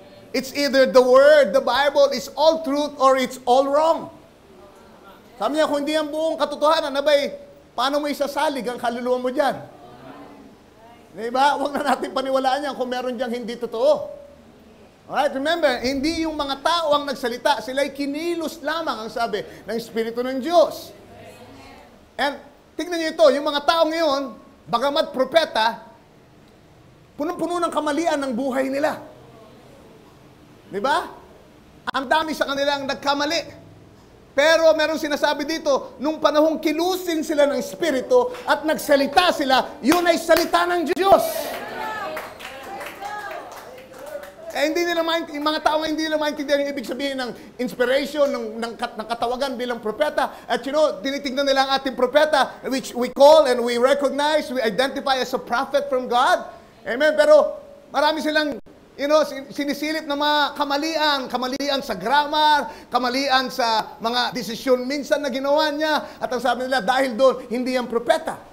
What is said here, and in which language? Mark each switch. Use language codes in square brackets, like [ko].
[en] It's either the Word, the Bible, is all truth or it's all wrong. [tl] Sabi niya, kung hindi ang buong katotohanan, nabay, paano mo isasalig ang kaluluwa mo dyan? Diba? Huwag na natin paniwalaan yan kung meron diyang hindi totoo. [en] Alright, remember, [tl] hindi yung mga tao ang nagsalita, sila'y kinilos lamang ang sabi ng Espiritu ng Diyos. And tignan niyo ito, yung mga tao ngayon, bagamat propeta, punong-puno ng kamalian ng buhay nila. Diba? Ang dami sa kanilang nagkamali. Pero meron sinasabi dito, nung panahong kilusin sila ng Espiritu at nagsalita sila, yun ay salita ng Diyos. Hindi nila yung mga tao hindi nila maintindihan yung ibig sabihin ng inspiration, ng katawagan bilang propeta. At tinitingnan nila ang ating propeta, [en] which we call and we recognize, we identify as a prophet from God. Amen. [tl] Pero marami silang sinisilip na mga kamalian sa grammar, kamalian sa mga desisyon minsan na ginawa niya. At ang sabi nila, dahil doon, hindi yan propeta.